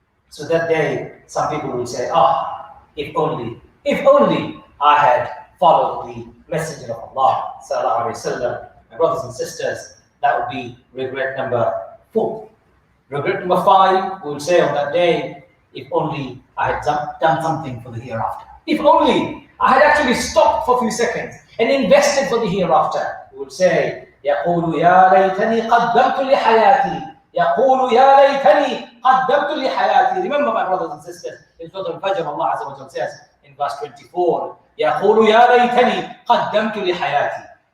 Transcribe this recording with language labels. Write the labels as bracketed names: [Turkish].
[English] So that day, some people will say, if only I had followed the Messenger of Allah, sallallahu alaihi wasallam. My brothers and sisters, that would be regret number 4. Regret number 5, we will say on that day, if only I had done something for the hereafter. If only I had actually stopped for a few seconds and invested for the hereafter. We will say, [Arabic] يقول يا ليتني قدمت لحياتي. يقول يا ليتني قدمت لحياتي. [English] Remember, my brothers and sisters, in Surah Al-Fajr, Allah Azza wa Jalla says in verse 24, [Arabic] يقول يا ليتني قدمت لحياتي.